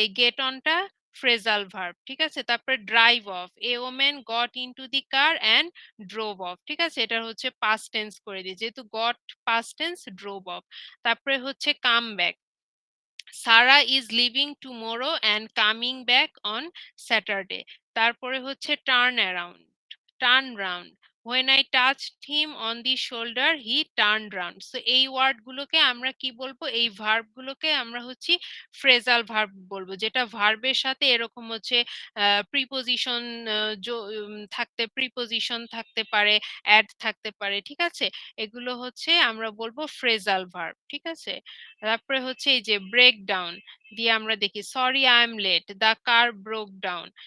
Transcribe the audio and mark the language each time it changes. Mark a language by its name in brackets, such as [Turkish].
[English] এই গেট অনটা phrasal verb, [Bangla] ঠিক আছে। তারপরে [English] Drive off, a woman got into the car and drove off, ঠিক আছে। [Bangla] এটা হচ্ছে পাস্ট টেন্স করে দিই, যেহেতু goat past tense, drove of. তারপরে হচ্ছে [English] Come back, Sarah is leaving tomorrow and coming back on Saturday. [Bangla] তারপরে হচ্ছে [English] Turn around, turn round, when I touched him on the shoulder he turned round। [Bangla] So এই word গুলোকে আমরা কি বলবো, এই ভার্ব গুলোকে আমরা হচ্ছে ফ্রেজাল ভার্ব বলবো, যেটা ভার্বের সাথে এরকম হচ্ছে প্রিপোজিশন থাকতে, প্রিপোজিশন থাকতে পারে, অ্যাড থাকতে পারে, ঠিক আছে। এগুলো হচ্ছে আমরা বলবো ফ্রেজাল ভার্ব, ঠিক আছে। তারপরে হচ্ছে এই যে ব্রেক ডাউন দিয়ে আমরা দেখি [English] Sorry I am late, the car broke down.